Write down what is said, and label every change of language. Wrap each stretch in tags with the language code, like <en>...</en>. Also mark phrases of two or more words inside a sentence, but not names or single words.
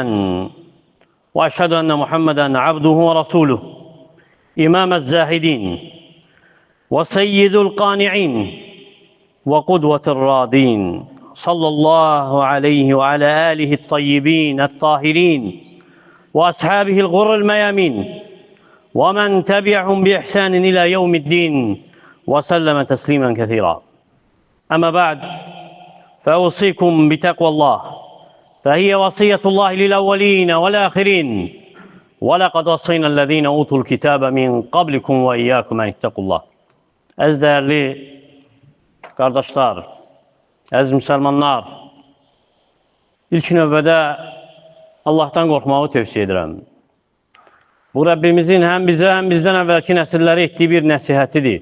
<ar>وأشهد أن محمدا عبده ورسوله، إمام الزاهدين وسيد القانعين وقدوة الراضين، صلى الله عليه وعلى آله الطيبين الطاهرين وأصحابه الغر الميامين ومن تبعهم بإحسان إلى يوم الدين وسلم تسليما كثيرا. أما بعد، فأوصيكم بتقوى الله، فهي وصية الله للأولين والآخرين، ولقد وصينا الذين أوتوا الكتاب من قبلكم وإياكم أن اتقوا الله.</ar> <az>Əziz</az> <tr>değerli kardeşler,</tr> <az>əziz müsəlmanlar, ilk növbədə Allah'tan qorxmağı tövsiyə edirəm. Bu Rəbbimizin həm bizə, həm bizdən əvvəlki nəsillərə etdiyi bir nəsihətidir.</az>